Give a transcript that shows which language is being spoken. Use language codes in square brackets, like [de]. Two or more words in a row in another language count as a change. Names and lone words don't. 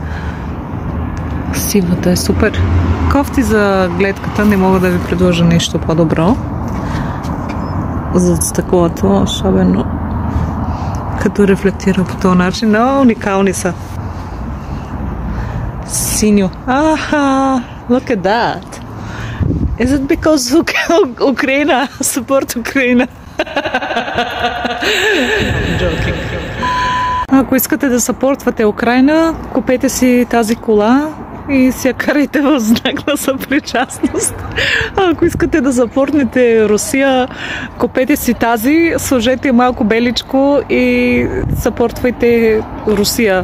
[bg] Сивата е супер. Кофти за гледката, не мога да ви предложа нещо по-добро. За стъклото, особено като рефлектира по този начин. Но уникални са. Синьо. [en] Look at that. Is it because Ukraine? Support Ukraine. I'm joking. [bg] Ако искате да съпортвате Украйна, купете си тази кола и си я карайте в знак на съпричастност. Ако искате да съпортнете Русия, купете си тази, сложете малко беличко и съпортвайте Русия.